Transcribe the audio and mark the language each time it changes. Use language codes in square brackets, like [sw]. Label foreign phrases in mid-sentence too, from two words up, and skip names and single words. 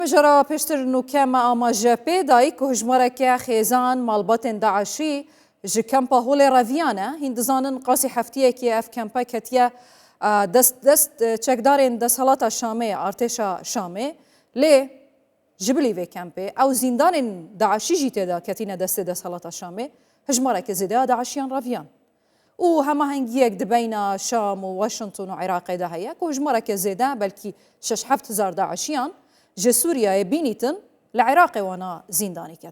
[ku] جرى پێشتر نوکەمە ئاماژە پێدای کە هژمارەکە خێزان ماڵبەتên داعشی ji kempa holê reviyane hîn dizanin qasî heftiyekê ev kempa ketiye dest çekdarên desthelata Şamê artêşa Şamê lê ji bilî vê kempê ew zîndanên Daişî jî têda ketîne destê desthelata Şamê hijmareke zêdeya Daişiyan reviyan û hemahengiyek di beyna Şam û Washington û Iraqê de heye ku hijmareke zêde belkî 6-7 Daişiyan ji Sûriyayê bînîtin li Iraqê wana zîndanî ket.